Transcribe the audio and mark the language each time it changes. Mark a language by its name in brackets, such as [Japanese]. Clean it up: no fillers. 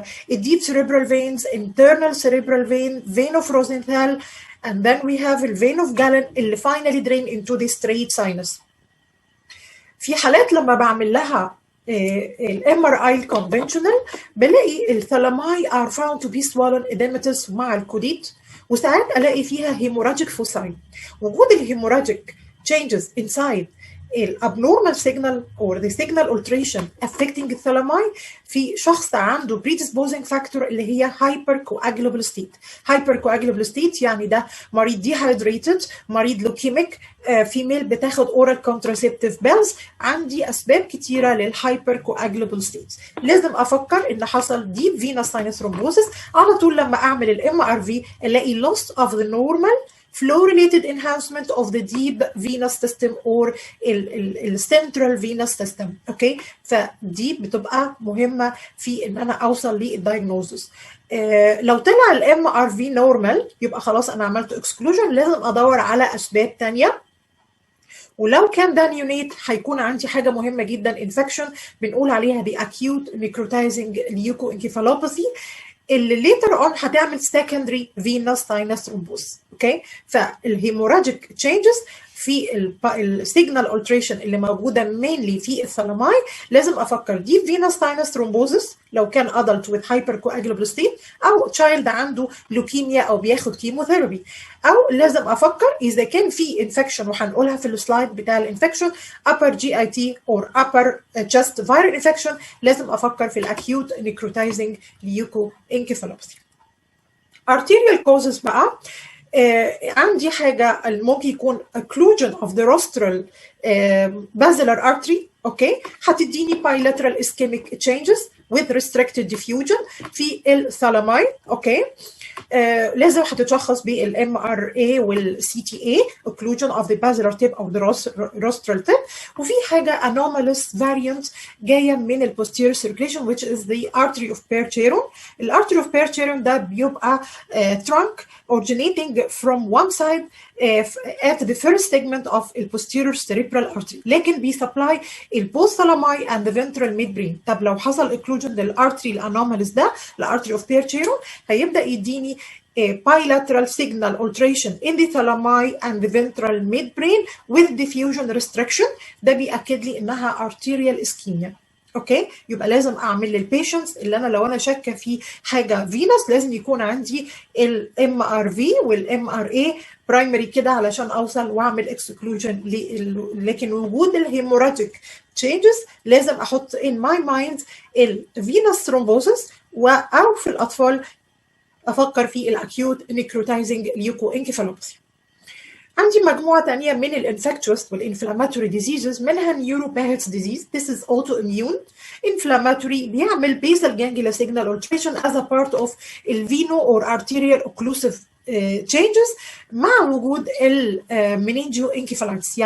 [English] الديب cerebral veins internal cerebral vein of Rosenthal and then we have the vein of Galen [Arabic] اللي finally [English] drain into the straight sinus. [Arabic] في حالات لما بعمل لها الام ار اي الكونفنشنال بلاقي الثالاماي [English] are found to be swollen edematous [Arabic] مع الكوديت، وساعات الاقي فيها هيموراجيك فوساي. وجود الهيموراجيك changes inside الابنورمال سيجنال [English] or the signal alteration affecting [Arabic] الثالاماي في شخص عنده [English] predisposing factor [Arabic] اللي هي [English] hypercoagulable state. [Arabic] hypercoagulable state يعني ده مريض dehydrated، مريض لوكيميك، فيميل بتاخد oral contraceptive pills. عندي اسباب كتيره للهايبركواجولابل ستيت. لازم افكر ان حصل deep venous sinus thrombosis. على طول لما اعمل الام ار في الاقي [English] loss of the normal flow-related enhancement of the deep venous system or central venous system. [Arabic] اوكي، فدي بتبقى مهمه في ان انا اوصل للدايجنوزس. لو طلع الام ار في نورمال يبقى خلاص انا عملت اكسكلوجن، لازم ادور على اسباب ثانيه. ولو كان ده نيونيت هيكون عندي حاجه مهمه جدا، انفكشن بنقول عليها دي [English] acute necrotizing leukoencephalopathy [Arabic] اللي later on هتعمل [English] secondary venous sinus thrombosis. [Arabic] اوكي، فالهيموراجيك changes في السيجنال alteration اللي موجوده mainly في الثالاماي لازم افكر deep venous sinus thrombosis لو كان [English] adult with hypercoagulable state، [Arabic] او child عنده لوكيميا او بياخد كيموثيرابي، او لازم افكر اذا كان في infection وهنقولها في السلايد بتاع الانفكشن [English] upper GIT or upper chest viral infection، [Arabic] لازم افكر في الاكيوت necrotizing leukoencephalopathy. [English] arterial causes [Arabic] بقى عندي حاجه ممكن يكون [English] occlusion of the rostral basilar artery. Okay, هتديني bilateral ischemic changes with restricted diffusion في الثالاماي. [Arabic] اوكي، لازم هتتشخص بالام ار اي والسي تي اي [English] occlusion of the basilar tip [Arabic] او the rostral tip. وفي حاجه [English] anomalous variant جايه من ال posterior circulation which is the artery of Percheron. ال artery of Percheron ده بيبقى trunk originating from one side at the first segment of the posterior cerebral artery، [Arabic] لكن بيسبلاي البوست ثالاماي [English] and the ventral midbrain. [Arabic] طب لو حصل [English] occlusion للارتري الانوماليس ده الارتري of Percheron [Arabic] هيبدا يديني [English] bilateral signal alteration in the thalami and the ventral midbrain with diffusion restriction. [Arabic] ده بيأكد لي انها [English] arterial ischemia. [Arabic] اوكي، يبقى لازم اعمل للبيشنتس اللي انا لو انا شاكه في حاجه فينس لازم يكون عندي الام ار في والام ار اي برايمري كده علشان اوصل واعمل اكسكلوجن. لكن وجود الهيموراجيك changes لازم احط [English] in my mind [Arabic] الفينس ثرومبوسيس، او في الاطفال افكر في الاكيوت نيكروتايزنج ليوكوانكيفالوباثي. عندي مجموعه ثانيه من الانفكتوس والانفلاماتوري ديزيزز، منها نيوروباهيتس ديزيز. [English] This is autoimmune inflammatory [Arabic] بيعمل [English] basal ganglia signal alteration as a part of الفينو or arterial occlusive changes [Arabic] مع وجود المنينجيو انكيفالايتس.